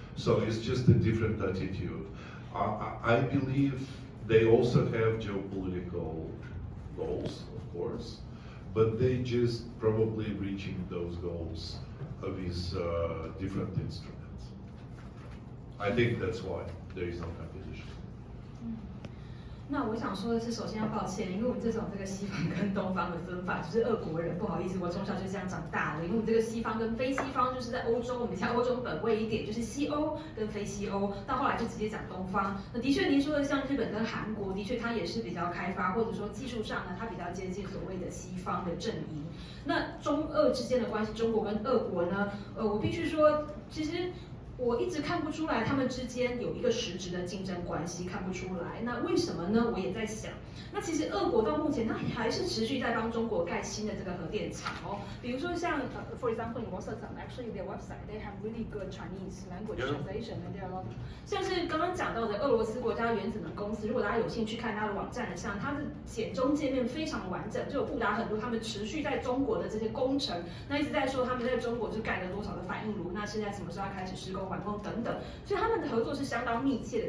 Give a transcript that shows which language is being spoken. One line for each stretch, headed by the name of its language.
English: So it's just a different attitude. I believe they also have geopolitical goals, of course, but they just probably reaching those goals with different instruments. I think that's why there is no competition.
Chinese: 那我想说的是，首先要抱歉，因为我们这种这个西方跟东方的分法，就是俄国人，不好意思，我从小就这样长大的。因为我们这个西方跟非西方，就是在欧洲，我们像欧洲本位一点，就是西欧跟非西欧，到后来就直接讲东方。那的确，您说的像日本跟韩国，的确它也是比较开发，或者说技术上呢，它比较接近所谓的西方的阵营。那中俄之间的关系，中国跟俄国呢，我必须说，其实。我一直看不出来他们之间有一个实质的竞争关系，看不出来。那为什么呢？我也在想，那其实俄国到目前它还是持续在帮中国盖新的这个核电厂哦。比如说像
English: for example in Rosatom, actually their website they have really good Chinese language translation and there are a lot.
Chinese: 像是刚刚讲到的俄罗斯国家原子能公司，如果大家有兴趣看它的网站上，它的简中界面非常完整，就有布达很多他们持续在中国的这些工程。那一直在说他们在中国就盖了多少的反应炉，那现在什么时候要开始施工？完工等等，所以他们的合作是相当密切的。